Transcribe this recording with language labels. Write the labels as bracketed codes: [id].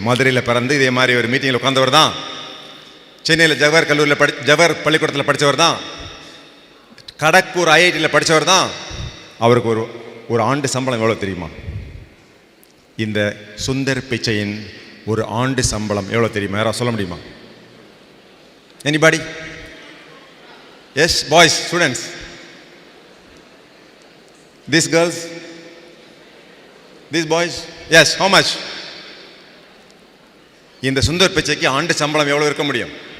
[ta] மதுரையில் பிறந்து இதே மாதிரி ஒரு மீட்டிங்கில் உட்கார்ந்தவர் தான். சென்னையில் ஜவஹர் கல்லூரியில் ஜவஹர் பள்ளிக்கூடத்தில் படித்தவர் தான். கடக்பூர் ஐஐடியில் படித்தவர் தான். அவருக்கு ஒரு ஆண்டு சம்பளம் எவ்வளோ தெரியுமா? இந்த சுந்தர் பிச்சையின் ஒரு ஆண்டு சம்பளம் எவ்வளோ தெரியுமா? யாராவது சொல்ல முடியுமா? [en] Anybody? Yes boys, students, these girls, these boys, yes, how much? [ta] இந்த சுந்தர் பிச்சைக்கு ஆண்டு சம்பளம் எவ்வளோ இருக்க முடியும்?